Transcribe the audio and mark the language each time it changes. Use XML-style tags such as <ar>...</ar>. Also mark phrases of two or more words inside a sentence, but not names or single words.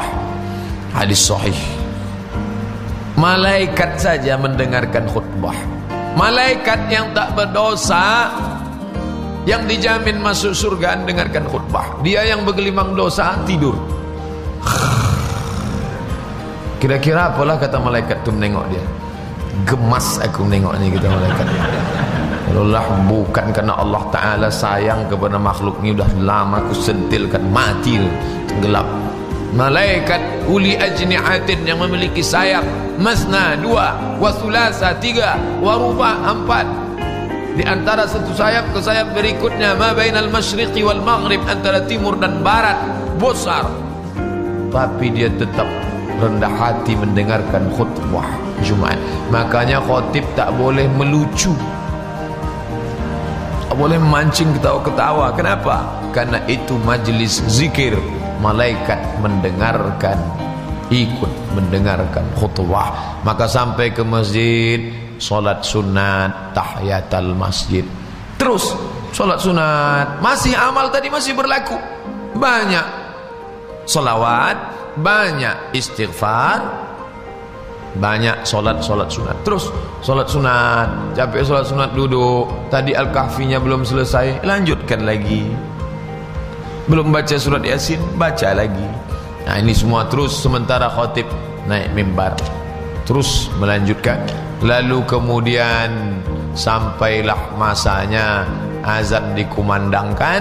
<id>Hadis sahih. Malaikat saja mendengarkan khutbah. Malaikat yang tak berdosa, yang dijamin masuk surga, dengarkan khutbah. Dia yang bergelimang dosa tidur.</id> <ms>Kira-kira apalah kata malaikat tu menengok dia? Gemas aku menengok ni, kata malaikat. Kalaulah bukan kerana Allah Ta'ala sayang kepada makhluk ni, dah lama aku sentilkan, mati, tenggelam.</ms> <id>Malaikat</id> <ar>أولي أجنحة,</ar> <id>yang memiliki sayap,</id> <ar>مثنى 2، وثلاث 3، ورباع 4.</ar> <id>Di antara satu sayap ke sayap berikutnya,</id> <ar>ما بين المشرق والمغرب,</ar> <id>antara timur dan barat, besar. Tapi dia tetap rendah hati mendengarkan khutbah Jumat. Makanya khotib tak boleh melucu, tak boleh memancing ketawa-ketawa. Kenapa? Karena itu majlis zikir. Malaikat mendengarkan, ikut mendengarkan khutbah. Maka sampai ke masjid, solat sunat,</id> <ar>تحية المسجد.</ar> <id>Terus solat sunat, masih amal tadi masih berlaku. Banyak salawat, banyak istighfar, banyak solat-solat sunat. Terus solat sunat, capek solat sunat, duduk. Tadi Al-Kahfinya belum selesai, lanjutkan lagi. Belum baca surat Yasin, baca lagi. Nah ini semua terus sementara khotib naik mimbar. terus melanjutkan. Lalu kemudian sampailah masanya azan dikumandangkan.</id>